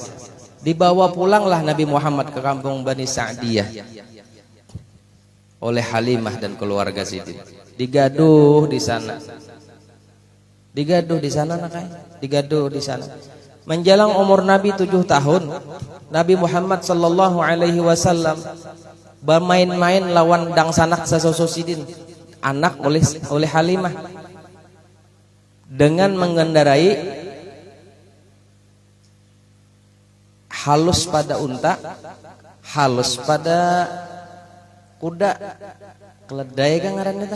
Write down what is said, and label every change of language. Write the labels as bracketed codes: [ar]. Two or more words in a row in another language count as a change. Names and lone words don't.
[bjn] Dibawa pulanglah Nabi Muhammad ke kampung Bani Sa'diyah oleh Halimah dan keluarga Sidin. Digaduh di sana. Digaduh di sana nakai. Digaduh di sana. Menjelang umur Nabi 7 tahun, Nabi Muhammad [ar] sallallahu alaihi wasallam [bjn] bermain-main lawan dangsanak sasusu Sidin, anak oleh Halimah, dengan mengendarai halus pada unta, halus pada kuda, keledai kan ngarannya tah.